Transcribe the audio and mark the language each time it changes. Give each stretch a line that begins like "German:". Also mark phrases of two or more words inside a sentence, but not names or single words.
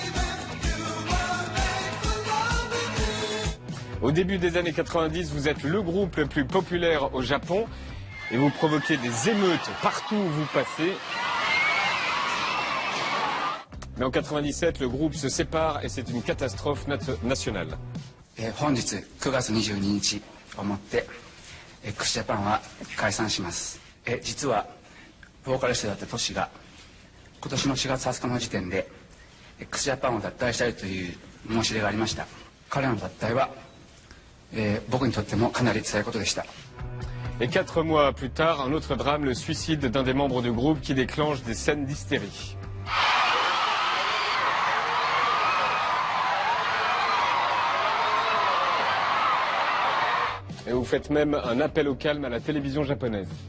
French: Au début des années 90, vous êtes le groupe le plus populaire au Japon et vous provoquez des émeutes partout où vous passez. Mais en 97, le groupe se sépare et c'est une catastrophe nationale.
Japanese: 本日9月22日をもってxジャパンは解散します。実はボーカリストだったトシが今年の4月20日の時点で x ジャパンを脱退したいという申し出がありました。彼の脱退は、僕にとってもかなり辛いことでした。
French: Et 4 mois plus tard, un autre drame, le suicide d'un des membres du groupe qui déclenche des scènes d'hystérie. Et vous faites même un appel au calme à la télévision japonaise.